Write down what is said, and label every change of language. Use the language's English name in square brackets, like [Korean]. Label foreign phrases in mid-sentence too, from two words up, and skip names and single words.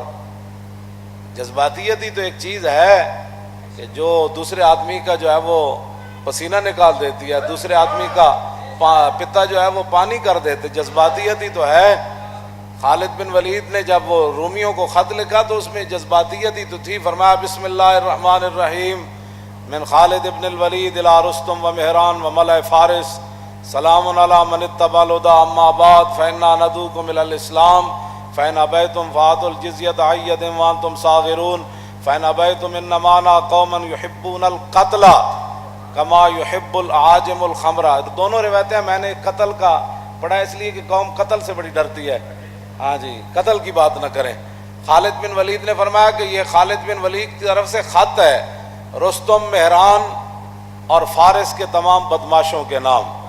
[Urdu] جذباتیت ہی تو ایک چیز ہے کہ جو دوسرے آدمی کا جو ہے وہ پسینہ نکال دیتی ہے، دوسرے آدمی کا پتا جو ہے وہ پانی کر دیتے، جذباتیت ہی تو ہے۔ خالد بن ولید نے جب وہ رومیوں کو خط لکھا تو اس میں جذباتیت ہی تو تھی، فرمایا [Arabic] بسم اللہ الرحمن الرحیم من خالد ابن الولید الی رستم و مہران و ملأ فارس سلام علی من اتبع الہدی اما بعد فانا ندعوکم الی الاسلام فإن ابیتم فآتوا الجزیۃ عن ید وانتم صاغرون فإن ابیتم انما قوما یحبون القتل کما یحب العاجم الخمر۔ [Urdu] دونوں روایتیں میں نے قتل کا پڑھا اس لیے کہ قوم قتل سے بڑی ڈرتی ہے، ہاں جی قتل کی بات نہ کریں، خالد بن ولید نے فرمایا کہ یہ خالد بن ولید کی طرف سے خط ہے رستم، مہران اور فارس کے تمام بدماشوں کے نام.